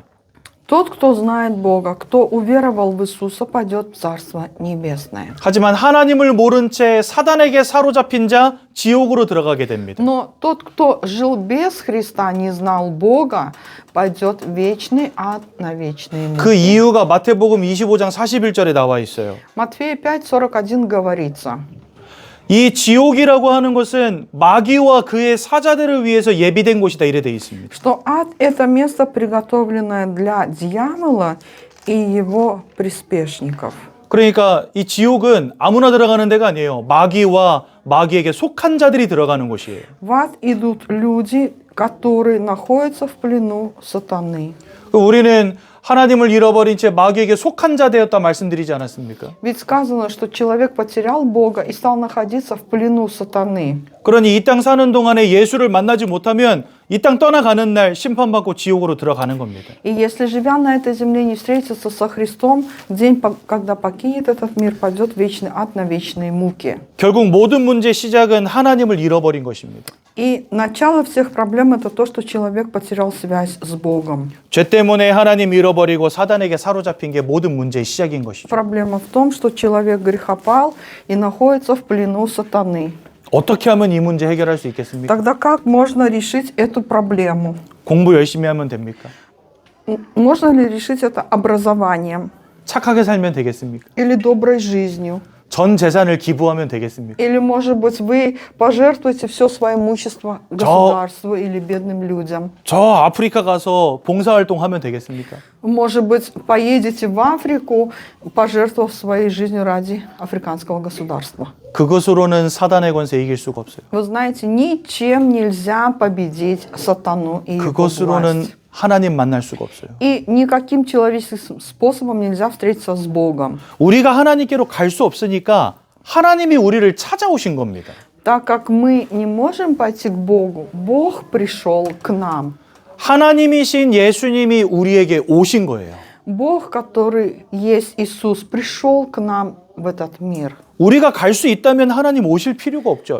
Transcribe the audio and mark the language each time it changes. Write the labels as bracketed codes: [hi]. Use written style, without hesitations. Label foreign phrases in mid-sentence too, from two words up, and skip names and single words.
[ru] Тот, кто знает Бога, кто уверовал в Иисуса, пойдет в Царство Небесное. [ko] 하지만 하나님을 모른 채 사단에게 사로잡힌 자 지옥으로 들어가게 됩니다. [ru] Но тот, кто жил без Христа, не знал Бога, пойдет в вечный ад на вечные [ko] 그 [ru] муки. [ko] 이유가 마태복음 25장 41절에 나와 있어요. [ru] Матфея 5:41 говорится, [ko] 이 지옥이라고 하는 것은 마귀와 그의 사자들을 위해서 예비된 곳이다 이래 돼 있습니다. [ru] что ад – это место, приготовленное для дьявола и его приспешников. [ko] 그러니까 이 지옥은 아무나 들어가는 데가 아니에요. 마귀와 마귀에게 속한 자들이 들어가는 곳이에요. [ru] В ад идут люди, которые находятся в плену сатаны. [ko] 우리는 하나님을 잃어버린 채 마귀에게 속한 자 되었다 말씀드리지 않았습니까? [ru] Ведь сказано, что человек потерял Бога и стал находиться в плену сатаны. [ko] 그러니 이 땅 사는 동안에 예수를 만나지 못하면 이 땅 떠나가는 날 심판받고 지옥으로 들어가는 겁니다. [ru] И если, живя на этой земле, не встретиться со Христом, в день, когда покинет этот мир, пойдет в вечный ад на вечные муки. [ko] 결국 모든 문제의 시작은 하나님을 잃어버린 것입니다. [ru] И начало всех проблем – это то, что человек потерял связь с Богом. [ko] 죄 때문에 하나님 잃어버리고 사단에게 사로잡힌 게 모든 문제의 시작인 것이죠. [ru] Проблема в том, что человек грехопал и находится в плену сатаны. [ko] 어떻게 하면 이 문제 해결할 수 있겠습니까? [ru] Тогда как можно решить эту проблему? [ko] 공부 열심히 하면 됩니까? [ru] Можно ли решить это образованием [ko] 착하게 살면 되겠습니까? [ru] или доброй жизнью? [ko] 전 재산을 기부하면 되겠습니까? [ru] Или, может быть, вы пожертвуете все свое имущество государству или бедным людям? [ko] 저 아프리카 가서 봉사활동 하면 되겠습니까? [ru] Может быть, поедете в Африку, пожертвовав своей жизнью ради африканского государства? [ko] 그것으로는 사단의 권세 이길 수가 없어요. [ru] Вы знаете, ничем нельзя победить сатану и его [ko] 그것으로는 [ru] власть. [ko] 하나님 만날 수가 없어요. [ru] И никаким человеческим способом нельзя встретиться с Богом. [ko] 우리가 하나님께로 갈 수 없으니까 하나님이 우리를 찾아오신 겁니다. [ru] Так как мы не можем пойти к Богу, Бог пришел к нам. [ko] 하나님이신 예수님이 우리에게 오신 거예요. [ru] Бог, который есть Иисус, пришел к нам в этот мир. [ko] 우리가 갈 수 있다면 하나님 오실 필요가 없죠.